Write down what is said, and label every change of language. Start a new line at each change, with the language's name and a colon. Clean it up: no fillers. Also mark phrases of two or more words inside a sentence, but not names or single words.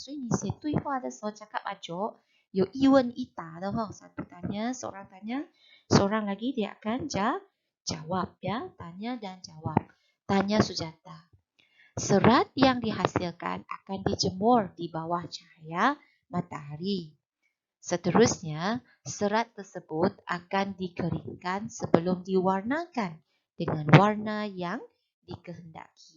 Chinese: 所以你写对话的时候
Malay: cakap ajuk
Chinese: 有一问一答的哈，
Malay: satu tanya, seorang lagi dia akan jawab ya, tanya dan jawab. Tanya Sujata. Serat yang dihasilkan akan dijemur di bawah cahaya matahari. Seterusnya, serat tersebut akan dikeringkan sebelum diwarnakan dengan warna yang dikehendaki.